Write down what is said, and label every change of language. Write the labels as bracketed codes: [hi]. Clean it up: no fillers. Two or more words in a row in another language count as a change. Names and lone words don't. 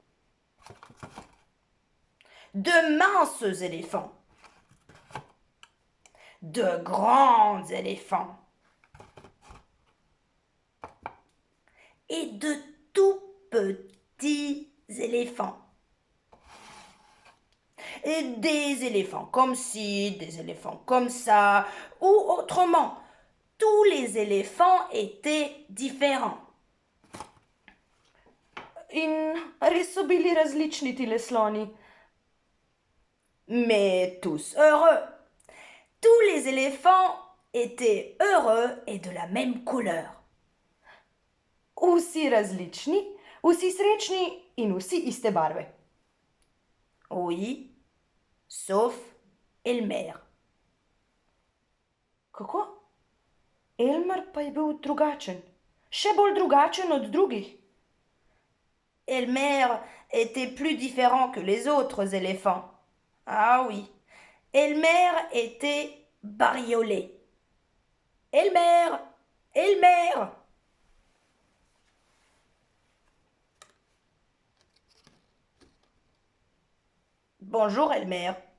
[fr] de minces éléphants, de grands éléphants et de tout petits éléphants. Et des éléphants comme ci, des éléphants comme ça, ou autrement. Tous les éléphants étaient différents. [sl] In res so bili različni tile sloni. [fr] Mais tous heureux. Tous les éléphants étaient heureux et de la même couleur. [sl] Vsi različni, vsi srečni in vsi iste barve. [fr] Oui, sauf Elmer. [sl] Kako? Elmer pa je bil drugačen. Še bolj drugačen od drugih. [fr] Elmer était plus différent que les autres éléphants. Ah oui, Elmer était bariolé. Elmer, Elmer. Bonjour Elmer.